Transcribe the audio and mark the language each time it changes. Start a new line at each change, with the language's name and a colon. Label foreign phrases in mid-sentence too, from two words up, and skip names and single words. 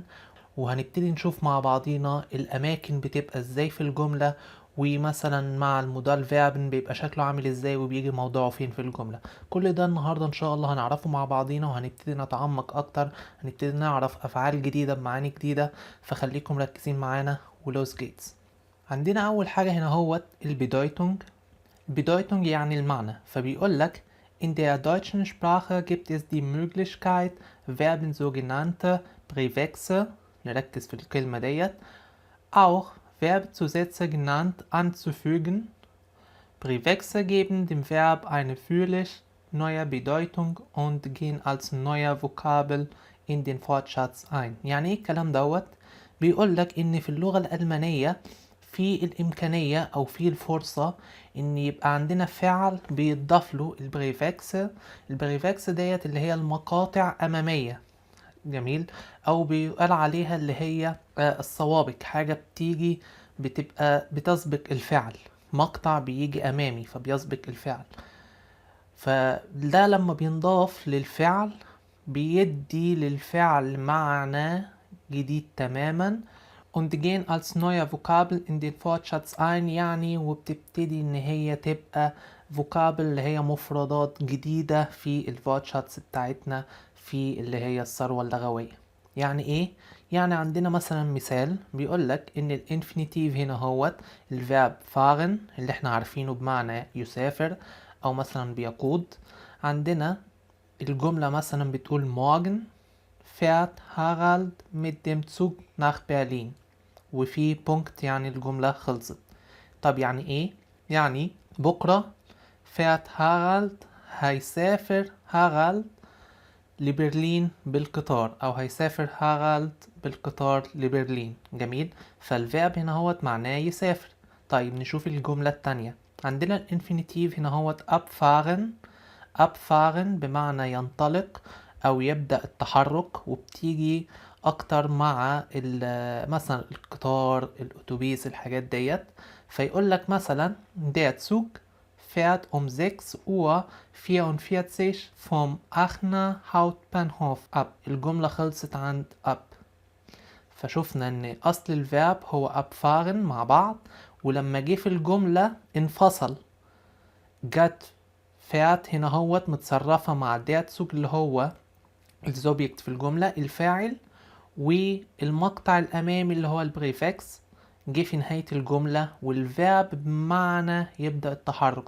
Arabic: وهنبتدي نشوف مع بعضينا الأماكن بتبقى ازاي في الجملة، ومثلا مع
German: Modal Verben
Arabic: بيبقى شكله عامل ازاي وبيجي موضوعه فين في الجملة. كل ده النهاردة ان شاء الله هنعرفه مع بعضينا، وهنبتدي نتعمق اكتر، هنبتدي نعرف افعال جديدة بمعاني جديدة. فخليكم مركزين معانا ولوس جيتس. عندنا اول حاجة هنا هو البيدويتونج.
German: Bedeutung
Arabic: يعني المعنى، فبيقول لك
German: in der deutschen Sprache gibt es die Möglichkeit, Verben sogenannte Präfixe،
Arabic: نركز في الكلمة ديت،
German: auch Verbzusätze genannt anzufügen. Präfixe geben dem Verb eine völlig neue Bedeutung und gehen als neuer Vokabel in den Wortschatz ein.
Arabic: يعني ايه الكلام دوت؟ بيقول لك ان في اللغة الألمانية في الإمكانية أو في الفرصة إن يبقى عندنا فعل بيتضاف له البريفكس. البريفكس ديت اللي هي المقاطع أمامية، جميل، أو بيقال عليها اللي هي السوابق، حاجة بتيجي بتبقى بتسبق الفعل، مقطع بيجي أمامي فبيسبق الفعل. فده لما بينضاف للفعل بيدي للفعل معنى جديد تماما.
German: und gehen als neue Vokabel in den Wortschatz ein،
Arabic: يعني وبتبتدي ان هي تبقى فوكابل اللي هي مفردات جديدة في الفورتشاتس بتاعتنا، في اللي هي الثروة اللغوية. يعني ايه؟ يعني عندنا مثلا مثال بيقول لك ان الانفينيتيف هنا هو الفيرب fahren اللي احنا عارفينه بمعنى يسافر او مثلا بيقود. عندنا الجملة مثلا بتقول
German: morgen fährt Harald mit dem Zug nach Berlin،
Arabic: وفي بونكت يعني الجملة خلصت. طب يعني ايه؟ يعني بكرة fährt هارالد، هيسافر هارالد لبرلين بالقطار، او هيسافر هارالد بالقطار لبرلين. جميل، فالفيرب هنا هو معناه يسافر. طيب نشوف الجملة التانية. عندنا الانفينيتيف هنا هو abfahren. abfahren بمعنى ينطلق او يبدأ التحرك، وبتيجي اكتر مع مثلا القطار، الاتوبيس، الحاجات ديت. فيقول لك مثلا
German: der Zug fährt um 6:44 vom Aachener Hauptbahnhof ab.
Arabic: الجملة خلصت عند ab. فشوفنا ان اصل الفيرب هو abfahren مع بعض، ولما جه في الجملة انفصل، جت فات هنا هوت متصرفة مع
German: der Zug
Arabic: اللي هو الزوبجكت في الجملة الفاعل، والمقطع الأمامي اللي هو البريفكس جه في نهاية الجملة، والفيرب بمعنى يبدأ التحرك.